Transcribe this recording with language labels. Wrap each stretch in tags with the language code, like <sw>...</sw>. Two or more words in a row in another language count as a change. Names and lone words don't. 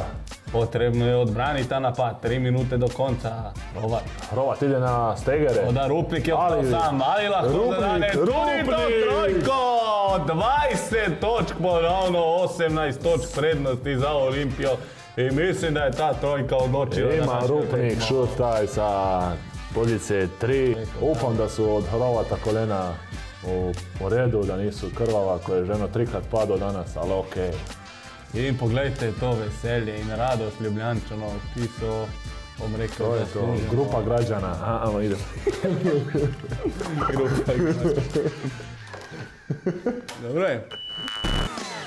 <bs>Potrebno je odbraniti ta napad, 3 minute do konca. Hrovat ide na Stegere. Oda Rupnik je ostao sam,</bs> <sl>ali lahko zadane tudi to trojko! 20 točk, ponovno 18 točk prednosti za Olimpijo.</sl> <bs>I mislim da je ta trojka odločila. Ima Rupnik šut taj sa pozicije 3. Upam da su od Hrovata kolena u redu, da nisu krvava koje je ženo 3krat padao danas, ali okej.</bs> <sl>In pogledajte to veselje in radost Ljubljančanov, ki so, bom rekel, zasluženo.</sl> <bs>To je to, grupa građana. Ajmo, idemo. Grupa građana. Dobro je.</bs>